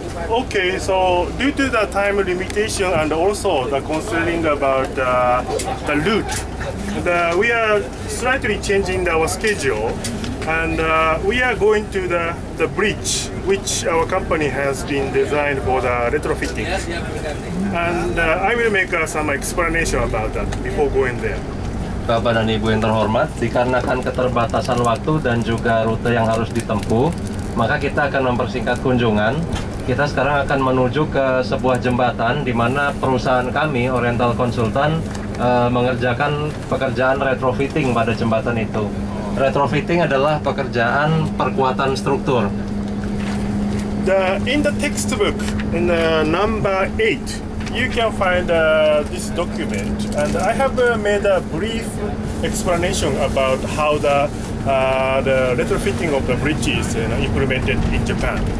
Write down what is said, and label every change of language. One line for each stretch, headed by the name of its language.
English: Okay, so due to the time limitation and also the concerning about the route, we are slightly changing our schedule, and we are going to the bridge which our company has been designed for the retrofitting, and I will make some explanation about that before going there.
Indonesian: Bapak dan Ibu yang terhormat, dikarenakan keterbatasan waktu dan juga rute yang harus ditempuh, maka kita akan mempersingkat kunjungan. Kita sekarang akan menuju ke sebuah jembatan di mana perusahaan kami, Oriental Consultant, mengerjakan pekerjaan retrofitting pada jembatan itu. Retrofitting adalah pekerjaan perkuatan struktur.
English: In the textbook, in number 8, you can find this document, and I have made a brief explanation about how the retrofitting of the bridges implemented in Japan.